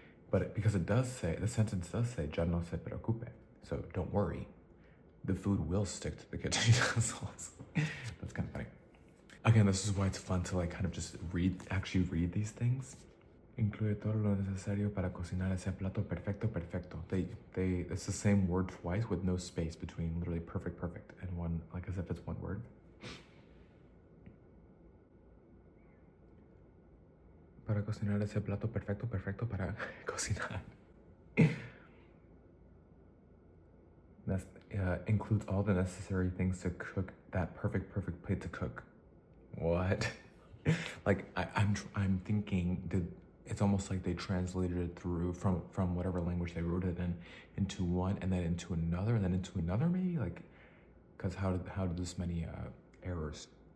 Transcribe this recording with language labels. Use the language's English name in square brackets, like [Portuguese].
[English] But because it does say, the sentence does say, [Spanish] ya no se preocupe, [English] so don't worry, the food will stick to the kitchen utensils. That's kind of funny. Again, this is why it's fun to like kind of just actually read these things. [Spanish] Incluye todo lo necesario para cocinar ese plato perfecto. [English] It's the same word twice with no space between literally perfect and one, like as if it's one word. [Spanish] Para cocinar ese plato perfecto para cocinar. [English] That includes all the necessary things to cook that perfect plate to cook. What? Like I'm thinking, it's almost like they translated it through from whatever language they wrote it in into one, and then into another, and then into another, maybe, like, because how did this many errors?